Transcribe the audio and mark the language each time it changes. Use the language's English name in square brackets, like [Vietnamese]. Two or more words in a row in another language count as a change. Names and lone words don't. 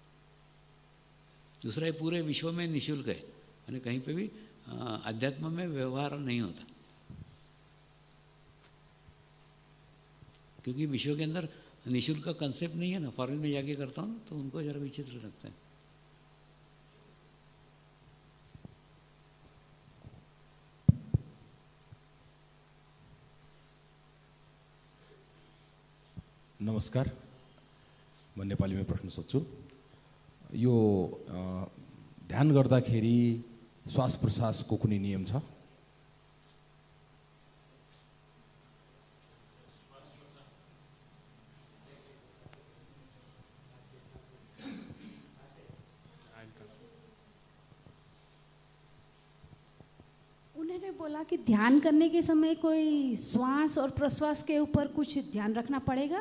[Hindi] दूसरा, ये पूरे विश्व में निःशुल्क है, यानी कहीं पे भी अध्यात्म में व्यवहार नहीं होता, क्योंकि विश्व के अंदर निःशुल्क का कंसेप्ट नहीं है ना। फॉरेन में जाके करता हूँ तो उनको जरा विचित्र लगता है। [Nepali] नमस्कार, म नेपालीमा प्रश्न सोध्छु। यो ध्यान गर्दाखेरि श्वास प्रश्वासको कुनै नियम छ? [Hindi] उन्होंने बोला कि ध्यान करने के समय कोई श्वास और प्रश्वास के ऊपर कुछ ध्यान रखना पड़ेगा।